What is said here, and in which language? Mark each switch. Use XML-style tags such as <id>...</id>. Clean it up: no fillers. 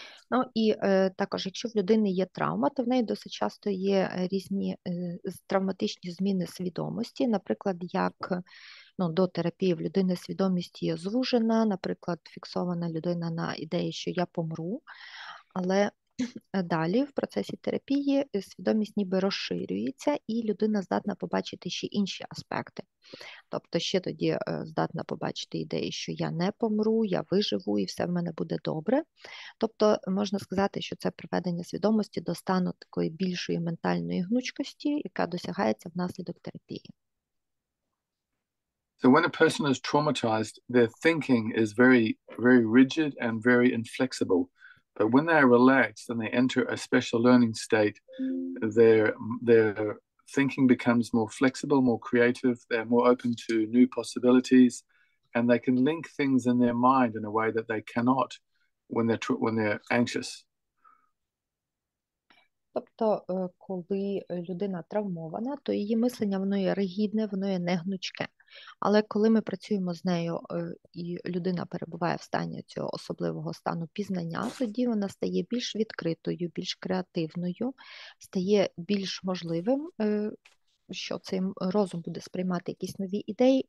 <uk>Ну і також, якщо в людини є травма, то в неї досить часто є різні травматичні зміни свідомості, наприклад, як до терапії в людини свідомість є звужена, наприклад, фіксована людина на ідеї, що я помру, але далі в процесі терапії свідомість ніби розширюється і людина здатна побачити ще інші аспекти. Тобто ще тоді здатна побачити ідеї, що я не помру, я виживу і все в мене буде добре. Тобто можна сказати, що це приведення свідомості до стану такої більшої ментальної гнучкості, яка досягається внаслідок терапії.</uk> <en>So when a person is traumatized, their thinking is very, very rigid and very inflexible. But when they are relaxed and they enter a special learning state, their thinking becomes more flexible, more creative, they're more open to new possibilities, and they can link things in their mind in a way that they cannot when they're anxious.</en> <uk>Тобто, коли людина травмована, то її мислення, воно є ригідне, воно є не гнучке. Але коли ми працюємо з нею, і людина перебуває в стані цього особливого стану пізнання, тоді вона стає більш відкритою, більш креативною, стає більш можливим, що цей розум буде сприймати якісь нові ідеї.</uk>